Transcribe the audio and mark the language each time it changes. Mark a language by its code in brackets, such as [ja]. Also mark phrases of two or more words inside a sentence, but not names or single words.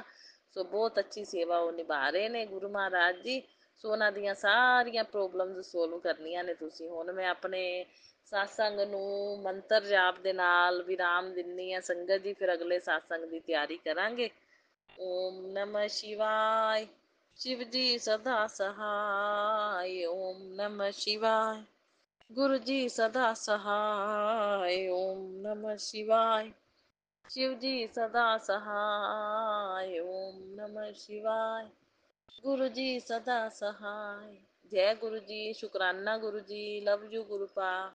[pa] ਸੋ ਬਹੁਤ ਅੱਛੀ ਸੇਵਾ ਉਹ ਨਿਭਾ ਰਹੇ ਨੇ ਗੁਰੂ ਮਹਾਰਾਜ ਜੀ। ਸੋ ਉਹਨਾਂ ਦੀਆਂ ਸਾਰੀਆਂ [en] problems solve [pa] ਕਰਨੀਆਂ ਨੇ ਤੁਸੀਂ। ਹੁਣ ਮੈਂ ਆਪਣੇ ਸਤਸੰਗ ਨੂੰ ਮੰਤਰ ਜਾਪ ਦੇ ਨਾਲ ਵਿਰਾਮ ਦਿੰਦੀ ਹਾਂ ਸੰਗਤ ਜੀ, ਫਿਰ ਅਗਲੇ ਸਤਸੰਗ ਦੀ ਤਿਆਰੀ ਕਰਾਂਗੇ। [hi] ਓਮ ਨਮः शिवाय। शिव जी सदा सहाय। ओम नमः शिवाय। गुरु जी सदा सहाय। ओम नमः शिवाय। शिव जी सदा सहाय। ओम नमः शिवाय। गुरु जी सदा सहाय। जय गुरु जी, शुकराना गुरु जी, [en] love you guru pa.